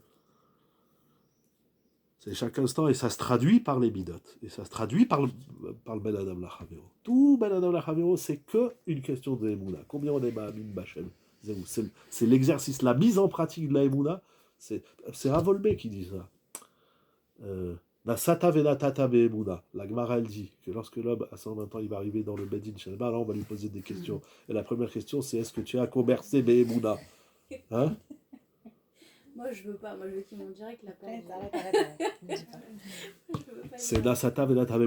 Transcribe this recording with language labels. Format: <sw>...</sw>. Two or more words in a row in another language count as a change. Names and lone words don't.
<fr>C'est chaque instant, et ça se traduit par les midotes. Et ça se traduit par le</fr> <he>בן אדם לחבירו.</he> <fr>Tout</fr> <he>בן אדם לחבירו,</he> <fr>c'est qu'une question de Emouna. Combien on est</fr> <he>מאמינים בהשם?</he> <fr>C'est l'exercice, la mise en pratique de la Emouna. C'est Ravolbé qui dit ça.</fr> <he>נשאת ונתת באמונה.</he> <fr>La Gemara, elle dit que lorsque l'homme à 120 ans, il va arriver dans le</fr> <he>בדין שלמעלה,</he> <fr>là on va lui poser des questions. Et la première question, c'est est-ce que tu as conversé be'emuna? Hein? Moi, je veux pas. Moi, je veux qu'ils m'ont direct la peine. Arrête. C'est</fr> <he>נשאת ונתת באמונה.</he>